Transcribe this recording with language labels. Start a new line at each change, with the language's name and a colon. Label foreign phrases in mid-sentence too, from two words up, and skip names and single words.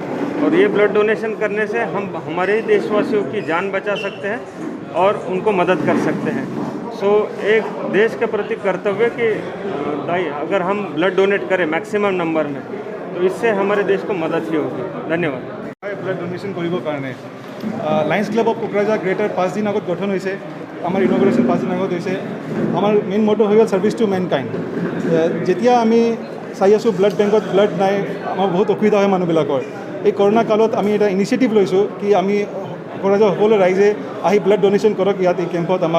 Hindi: और ये
English: blood donation
Hindi: करने से हम हमारे ही देशवासियों की जान बचा सकते हैं और उनको मदद कर सकते हैं। सो एक देश के प्रति कर्तव्य कि अगर हम
English: blood donate
Hindi: करें
English: maximum number
Hindi: में, तो इससे हमारे देश को मदद ही होगी। धन्यवाद।
English: blood donation
Assamese: কৰিবৰ কাৰণে লায়ন্স ক্লাব অফ কোকৰাঝাৰ গ্ৰেটাৰ 5 দিন আগত গঠন হৈছে। আমাৰ ইনগ্ৰেশ্যন 5 দিন আগত হৈছে। আমাৰ
English: main motto
Assamese: হৈ গ'ল
English: service to mankind.
Assamese: যেতিয়া আমি চাই আছোঁ
English: blood bankত
Assamese: ব্লাড নাই, আমাৰ বহুত অসুবিধা হয় মানুহবিলাকৰ। এই কৰোণা কালত আমি এটা ইনিচিয়েটিভ লৈছোঁ কি আমি কোকৰাঝাৰ সকলো ৰাইজে আহি
English: blood donation
Assamese: কৰক ইয়াত এই কেম্পত আমাক।